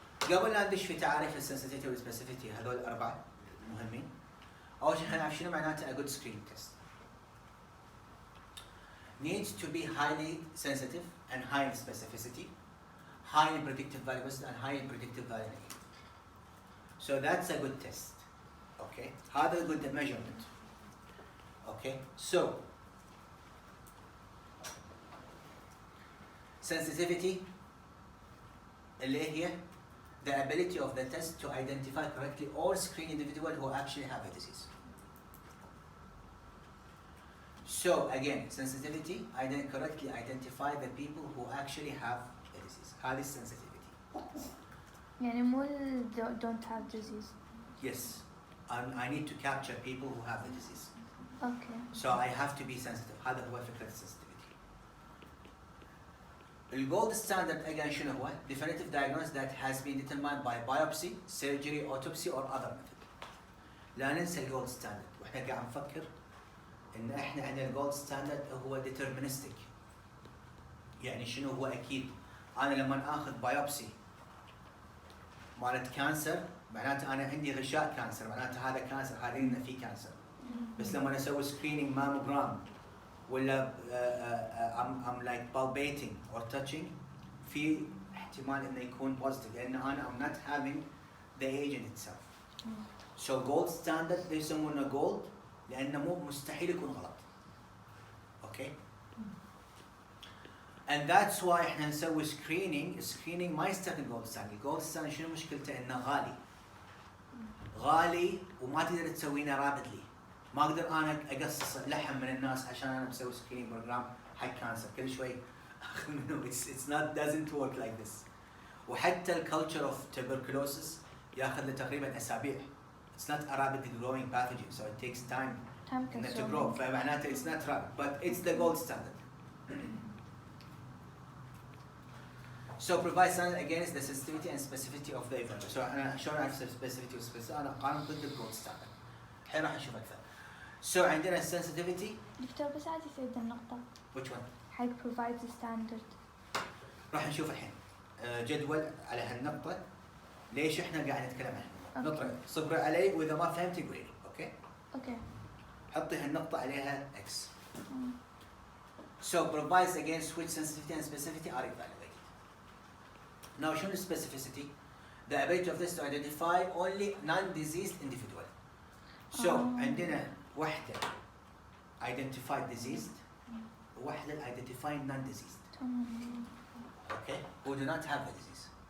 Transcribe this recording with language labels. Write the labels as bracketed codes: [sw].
[ar] قبل لا ندش في تعاريف السنسيتيفيتي والسبيسيفيتي هذول الأربعة مهمين. أول شيء خلينا نعرف شنو معناته [en] a good screening test. Needs to be highly sensitive and high in specificity, high in predictive value and high in predictive value negative. So that's a good test. Okay, هذا good measurement. Okay, so sensitivity اللي هي the ability of the test to identify correctly or screen individuals who actually have a disease. So again, sensitivity, correctly identify the people who actually have a disease. هذه sensitivity. [ar] يعني مو [en] don't have disease. Yes, I need to capture people who have the disease. Okay. So I have to be sensitive. [ar] هذا هو فكرة sensitivity. [en] The gold standard again [ar] شنو هو؟ [en] Definitive diagnosis that has been determined by biopsy, surgery, autopsy or other method. [ar] لا ننسى الجولد ستاندرد واحنا قاعد نفكر ان احنا عندنا الجولد ستاندرد هو deterministic. يعني شنو هو اكيد؟ انا لما اخذ بايوبسي مالت كانسر معناته انا عندي غشاء كانسر، معناته هذا كانسر، هذا انه في كانسر. بس لما اسوي سكرينينج ماموجرام ولا [en] I'm like palpating or touching [ar] في احتمال انه يكون positive لان انا [en] I'm not having the agent itself. [ar] So gold standard يسمونه gold لانه مو مستحيل يكون غلط. [en] Okay? And that's why [ar] احنا نسوي [en] screening [ar] ما يستخدم [en] gold standard. [ar] gold standard شنو مشكلته؟ انه غالي وما تقدر تسوينه rapidly. ما اقدر انا اقصص لحم من الناس عشان انا بسوي سكرينينج بروجرام حق كانسر كل شوي اخذ منه. [en] It's not doesn't work like this. [ar] وحتى الكلتشر اوف tuberculosis ياخذ له تقريبا اسابيع. [en] It's not a rapidly growing pathogen, so it takes time to grow. فمعناته it's not rapid, but it's the gold standard. So provide standard against the sensitivity and specificity of the event. [ar] So انا شلون اعرف specificity و specificity؟ انا قارن ضد الجولد ستاندرد. الحين راح نشوف اكثر. [en] So عندنا sensitivity. [ar] دكتور بس عادي يصير النقطة. [en] Which one؟ حق provide the standard. [ar] راح نشوف الحين جدول على هالنقطة. ليش احنا قاعد نتكلم عنها؟ نقرأ صبر علي واذا ما فهمت قولي. اوكي؟ اوكي. حطي هالنقطة عليها X. [en] So provides against which sensitivity and specificity are evaluated. Now شنو specificity? The ability of this to identify only non-diseased individual. So [ar] عندنا واحدة [en] identified diseased وواحدة identified non-diseased. Okay? Who do not have the disease.